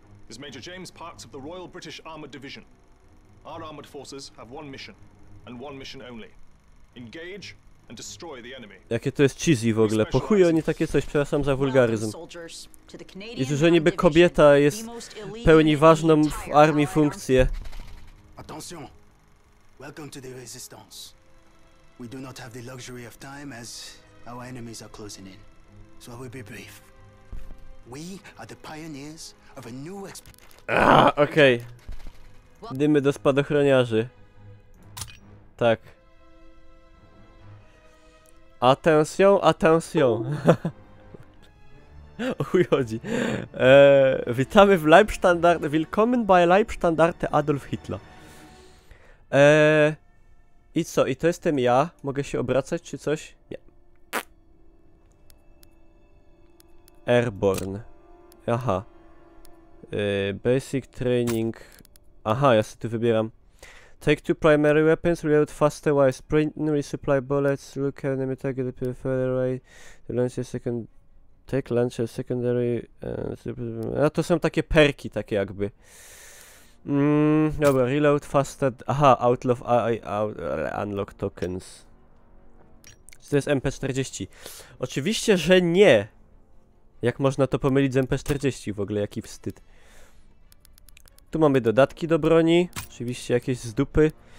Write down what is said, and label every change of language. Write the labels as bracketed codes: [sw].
[en] Is Major James Parks of the Royal British Armoured Division. Our armoured forces have one mission, and one mission only. Engage and destroy the enemy. [pl] Jakie to jest cheesy w ogóle. Po chuj oni takie coś, przepraszam za wulgaryzm. I że niby kobieta jest pełni ważną w armii funkcję. [en] Attention. Welcome to the resistance. We do not have the luxury of time as our enemies are closing in. So I will be brief. We are the pioneers of a new [pl] okej. Dymy do spadochroniarzy. Tak. [en] Attention, attention. [pl] O chuj chodzi. Witamy w Leibstandarte. [de] Willkommen bei Leibstandarte Adolf Hitler. [pl] I co? I to jestem ja? Mogę się obracać czy coś? Nie. [en] Airborne. Aha. Basic training. [pl] Aha, ja sobie tu wybieram. [en] Take two primary weapons, reload faster while sprinting, resupply bullets, look enemy target further away, launch a second... Take launch a secondary... [pl] a to są takie perki, takie jakby. [en] Dobra, reload faster... Aha, outlaw... unlock tokens. [pl] Czy to jest MP40? Oczywiście, że nie! Jak można to pomylić z MP40 w ogóle, jaki wstyd. Tu mamy dodatki do broni, oczywiście jakieś z dupy.